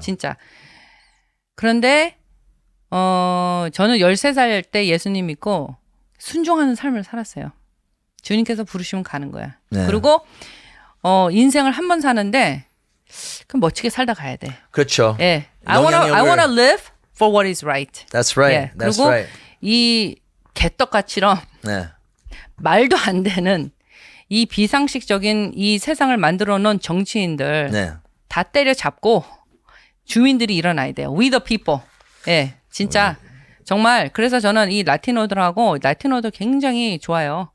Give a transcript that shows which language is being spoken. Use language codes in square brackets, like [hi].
[ko] 진짜. 그런데 저는 13살 때 예수님 믿고 순종하는 삶을 살았어요. 주님께서 부르시면 가는 거야. 네. 그리고 인생을 한 번 사는데 그럼 멋지게 살다 가야 돼. 그렇죠. 예. [en] I wanna live for what is right. That's right. [ko] 예. [en] That's [ko] 그리고 [en] right. [ko] 이 개떡같이럼 네. 말도 안 되는 이 비상식적인 이 세상을 만들어 놓은 정치인들 네. 다 때려잡고 주민들이 일어나야 돼요. [en] We the people. [ko] 예, 진짜 정말 그래서 저는 이 라티노들하고 라티노도 굉장히 좋아요.